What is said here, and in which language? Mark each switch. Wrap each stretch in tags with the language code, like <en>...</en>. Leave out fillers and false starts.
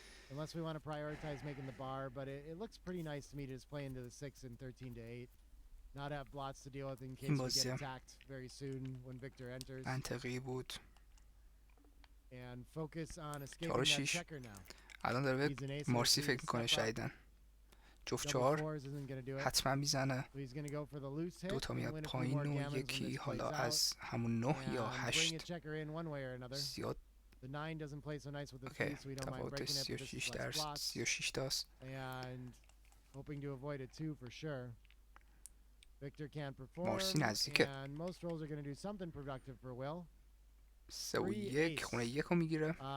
<en>unless we want to prioritize making the bar, but it looks pretty nice to me to just play into the 6 and 13 to 8. Not have blots to deal with in case we get attacked very soon when Victor enters.</en> <fa>منطقی بود.</fa> <en>And focus on escaping that checker now.</en> <fa>الان داره به مارسی فکر میکنه شایدن. جفت 4 حتما میزنه. 2 تا میاد پایین و یکی حالا از همون 9 یا 8 زیاد.</fa> <en>The 9 doesn't play so nice with the 3, so we don't mind breaking it with this less slots. And hoping to avoid a 2 for sure. Victor can't perform, and most rolls are going to do something productive for Will.</en> <fa>3-1 خونه 1 رو میگیره.</fa>